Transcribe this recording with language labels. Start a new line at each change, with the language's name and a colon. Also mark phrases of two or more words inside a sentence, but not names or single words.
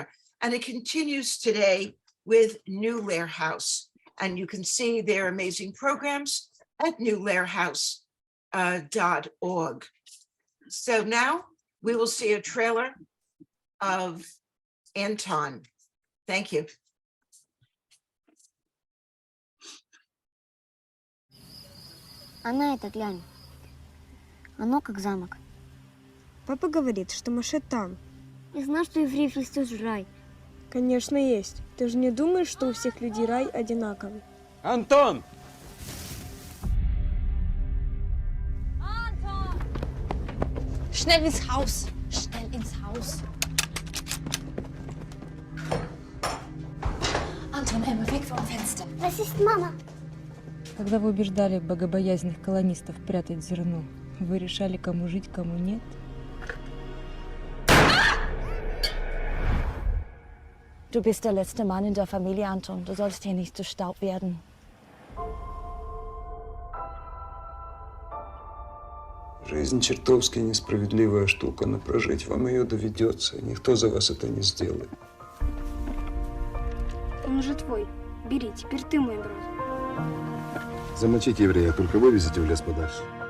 English: And it continues today with New Lehrhaus. And you can see their amazing programs at newlehrhaus.org. So now we will see a trailer of Anton. Thank you.
Russian: А на это глянь. Оно как замок. Папа говорит, что Моше там. Я знаю, что евреев есть тоже рай. Конечно, есть. Ты же не думаешь, что у всех людей рай одинаковый?
German: Anton! Anton! Schnell ins Haus! Schnell ins Haus! Anton, Emma, weg vom Fenster! Was ist Mama?
Russian: Когда вы убеждали богобоязненных колонистов прятать зерно, вы решали, кому жить, кому нет?
German: Du bist der letzte Mann in der Familie, Anton. Du sollst hier nicht zu Staub werden.
Russian: Жизнь чертовски несправедливая штука, но прожить вам ее доведется. Никто за вас это не сделает. Он уже твой. Бери, теперь ты мой брат. Замочите еврея, только вывезите в лес подальше.